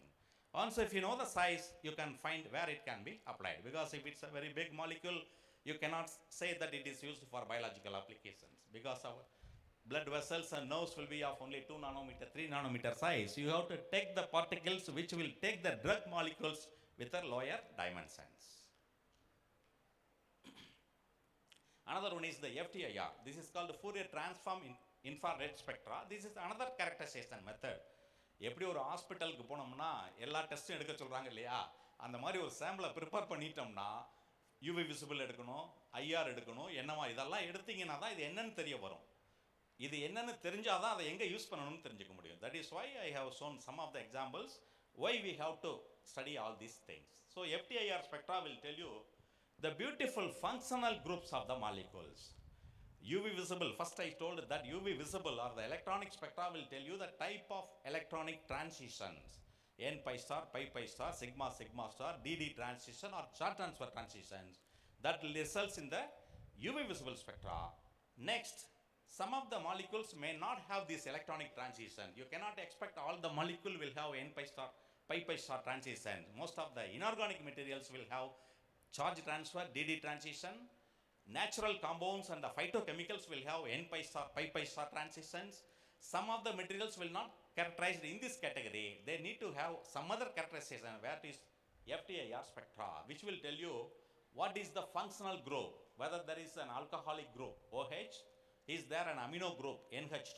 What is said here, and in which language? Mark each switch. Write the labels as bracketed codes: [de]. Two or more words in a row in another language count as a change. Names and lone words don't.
[en] Also, if you know the size, you can find where it can be applied, because if it's a very big molecule, you cannot say that it is used for biological applications, because our blood vessels and nerves will be of only 2 nanometer, 3 nanometer size. You have to take the particles which will take the drug molecules with a lower dimensions. Another one is the FTIR. This is called Fourier transform in infrared spectra. This is another characterization method. [ta] எப்படி ஒரு ஹாஸ்பிட்டலுக்கு போனோம்னா எல்லா டெஸ்ட்டும் எடுக்க சொல்கிறாங்க இல்லையா, அந்த மாதிரி ஒரு சாம்பிளை ப்ரிப்பேர் பண்ணிட்டோம்னா [en] UV visible [ta] எடுக்கணும், ஐஆர் எடுக்கணும், என்னவா இதெல்லாம் எடுத்தீங்கன்னா தான் இது என்னன்னு தெரிய வரும். இது என்னன்னு தெரிஞ்சால் தான் அதை எங்கே யூஸ் பண்ணணும்னு தெரிஞ்சுக்க முடியும். [en] That is why I have shown some of the examples why we have to study all these things. So FTIR spectra will tell you the beautiful functional groups of the molecules. UV visible, first I told that UV visible or the electronic spectra will tell you the type of electronic transitions. N pi star, pi star, sigma star, DD transition or charge transfer transitions that results in the UV visible spectra. Next, some of the molecules may not have this electronic transition. You cannot expect all the molecule will have N pi star, pi star transition. Most of the inorganic materials will have charge transfer, DD transition. Natural compounds and the phytochemicals will have N pi star, pi star transitions. Some of the materials will not characterized in this category. They need to have some other characterization where it is FTIR spectra, which will tell you what is the functional group, whether there is an alcoholic group OH, Is there an amino group NH2?